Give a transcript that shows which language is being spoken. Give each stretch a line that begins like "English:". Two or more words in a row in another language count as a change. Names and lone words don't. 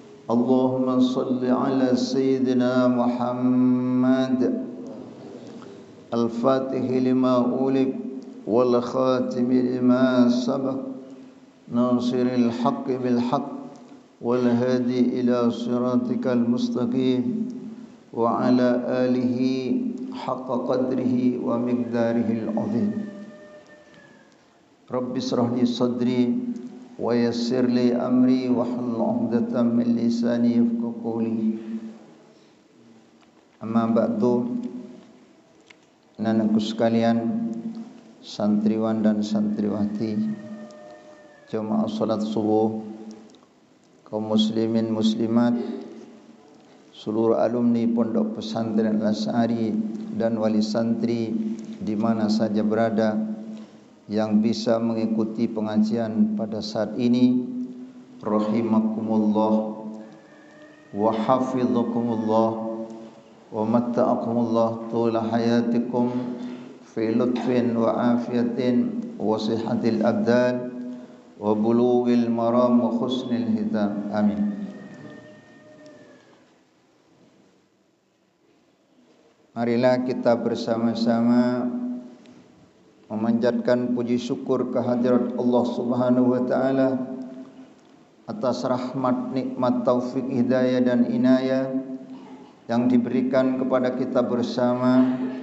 Arabic: اللهم صل على سيدنا محمد الفاتح لما أغلق والخاتم لما سبق ناصر الحق بالحق والهادي إلى صراطك المستقيم وعلى آله حق قدره ومقداره العظيم. رب اشرح لي صدري ويسر لي أمري واحلل عقدة من لساني يفقهوا قولي. أما بعد,
Indonesian: anak-anakku sekalian, santriwan dan santriwati, jemaah salat subuh, kaum muslimin muslimat, seluruh alumni Pondok Pesantren Al-Asy'ari dan wali santri di mana saja berada yang bisa mengikuti pengajian pada saat ini,
Arabic: رحمكم الله وحفظكم الله ومتعكم الله طول حياتكم في لطف وعافية وصحة الأبدان وبلوغ المرام وحسن الختام.
Indonesian: Amin. Marilah kita bersama-sama memanjatkan puji syukur kehadirat Allah
Arabic: سبحانه وتعالى
Indonesian: atas rahmat, nikmat, taufik, hidayah dan inayah yang diberikan kepada kita bersama.